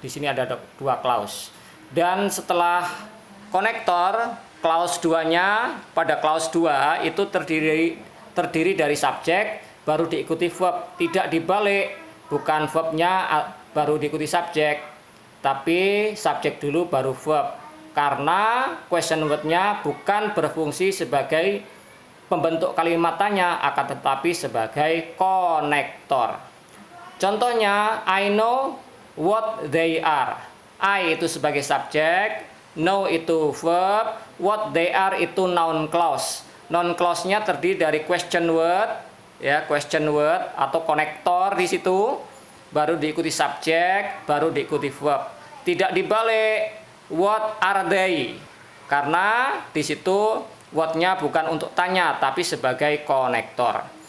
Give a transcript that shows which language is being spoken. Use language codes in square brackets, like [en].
[id] Di sini ada dua clause. Dan setelah konektor, clause 2-nya pada clause 2 itu terdiri dari subjek baru diikuti verb, tidak dibalik, bukan verbnya baru diikuti subjek, tapi subjek dulu baru verb. Karena question word-nya bukan berfungsi sebagai pembentuk kalimat tanya, akan tetapi sebagai konektor. Contohnya, [en] I know what they are. [id] I itu sebagai subjek, know itu verb, [en] what they are [id] itu noun clause. Noun clause-nya terdiri dari question word, ya, question word atau konektor di situ, baru diikuti subjek, baru diikuti verb. Tidak dibalik, [en] what are they? [id] Karena di situ what-nya bukan untuk tanya tapi sebagai konektor.